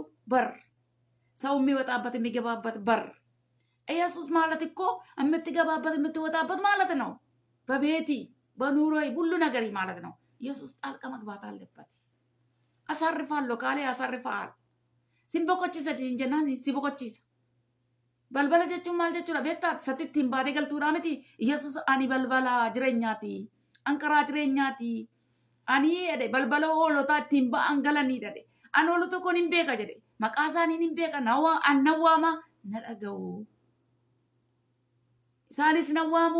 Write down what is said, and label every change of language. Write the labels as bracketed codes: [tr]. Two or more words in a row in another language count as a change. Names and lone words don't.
[am] በር ሰው የሚወጣበት የሚገባበት በር። ኢየሱስ ማለት እኮ የምትገባበት የምትወጣበት ማለት ነው። በቤቲ በኑሮይ ሁሉ ነገር ማለት ነው። ኢየሱስ ጣልቃ መግባት አለበት። አሳርፋለሁ ካለ ያሳርፋል። [om] si boqochiisa jennaan si boqochiisa balbala jechuun maal jechuudha beektaa? Satitti hin baatee galtuudha miti. Yesus ani balbala jireenyaati. Anqaraa jireenyaati. Ani jedhe balbala hoolotaa ittiin ba'an galanii jedhe. Ani hoolota tokkoon hin beeka jedhe. Maqaa isaanii hin beeka. An nawwaama na dhaga'u. Isaanis nawwaamu.